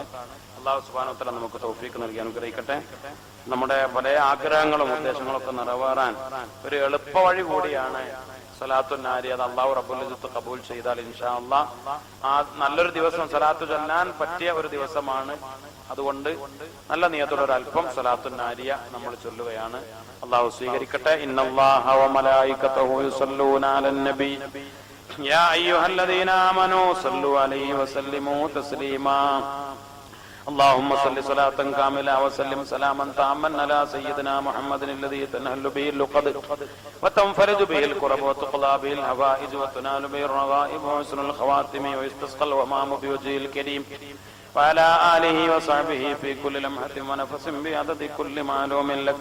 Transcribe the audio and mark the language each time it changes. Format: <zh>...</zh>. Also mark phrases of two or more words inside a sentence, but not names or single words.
<ar>الله سبحانه وتعالى</ar> <ml>നമുക്ക് തൗഫീഖ് നൽകി അനുഗ്രഹിക്കട്ടെ. നമ്മുടെ പല ആഗ്രഹങ്ങളും ഉദ്ദേശങ്ങളും ഒക്കെ നിറവേറാൻ ഒരു എളുപ്പ വഴി കൂടിയാണ് സലാത്തു നാരി, അത്</ml> <ar>الله رب العزة</ar> <ml>കബൂൽ ചെയ്താൽ</ml> <ar>إن شاء الله</ar> <ml>ആ നല്ലൊരു ദിവസം സലാത്തു ചൊല്ലാൻ പറ്റിയ ഒരു ദിവസമാണ്. അതുകൊണ്ട് നല്ല നിയത്തോടെ ഒരു അല്പം സലാത്തു നാരിയ നമ്മൾ ചൊല്ലുകയാണ്. അള്ളാഹു സ്വീകരിക്കട്ടെ.</ml> <ar>إن الله وملائكته يصلون على النبي يا أيها الذين آمنوا صلوا عليه وسلموا تسليما. اللهم صل صلاة كاملة وسلم سلاما تاما على سيدنا محمد الذي تنهل به اللقد وتنفرج به الكرب وتقضى به الهوائج وتنال به الرغائب وحسن الخواتم ويستسقى الغمام بوجهه الكريم وعلى آله وصحبه في كل لمحة ونفس بعدد كل معلوم لك.</ar>